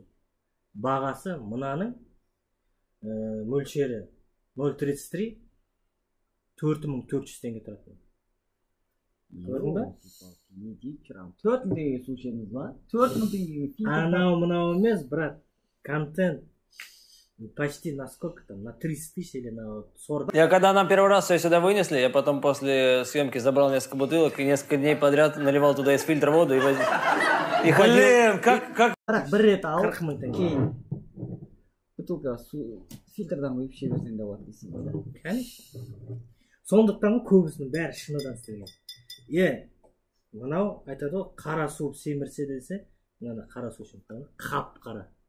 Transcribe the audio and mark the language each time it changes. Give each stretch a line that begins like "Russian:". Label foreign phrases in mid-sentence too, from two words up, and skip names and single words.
Kazakh: Бағасы мынаның мөлшері 0.33, 4.400 теңге тұрады. Көрдің ба? Не дейіп тұрам? 4.000 теңге су ішеміз ба? 4.000 теңге фильтр. Анау емес, брат.
Russian: Контент почти на сколько там? На 30 тысяч или на 40? Я когда нам первый раз все сюда вынесли, я потом после съемки забрал несколько бутылок и несколько дней подряд наливал туда из фильтра воду и ходил. Блин, как...
Kazakh: Бір рет алып, кейін бутылка су фильтрдан құйып іше берсең де болады дейсің ғой да?
Russian: Конечно.
Kazakh: Сондықтан көбісінің бәрі шыныдан істелген. Мынау айтады ғой, қара су семірсе десе, мынаны қара су ішіп қана, қап қара.